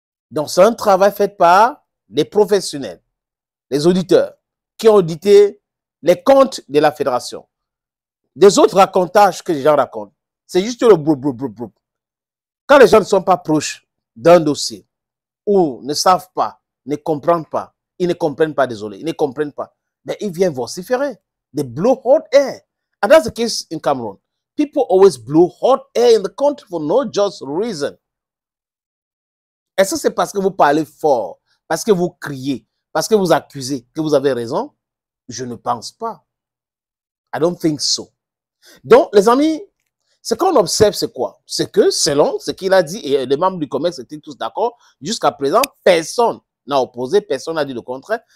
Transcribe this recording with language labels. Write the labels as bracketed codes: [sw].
[fr] Donc, c'est un travail fait par les professionnels, les auditeurs, qui ont audité les comptes de la fédération. Des autres racontages que les gens racontent, c'est juste le brou. Quand les gens ne sont pas proches d'un dossier, ou ne savent pas, ne comprennent pas, ils ne comprennent pas, désolé, ils ne comprennent pas, mais ils viennent vociférer. [en] They blow hot air. And that's the case in Cameroon. People always blow hot air in the country for no just reason. [fr] Est-ce que c'est parce que vous parlez fort, parce que vous criez, parce que vous accusez que vous avez raison? Je ne pense pas. [en] I don't think so. [fr] Donc, les amis, ce qu'on observe, c'est quoi? C'est que, selon ce qu'il a dit, et les membres du COMEX étaient tous d'accord, jusqu'à présent, personne n'a opposé, personne n'a dit le contraire.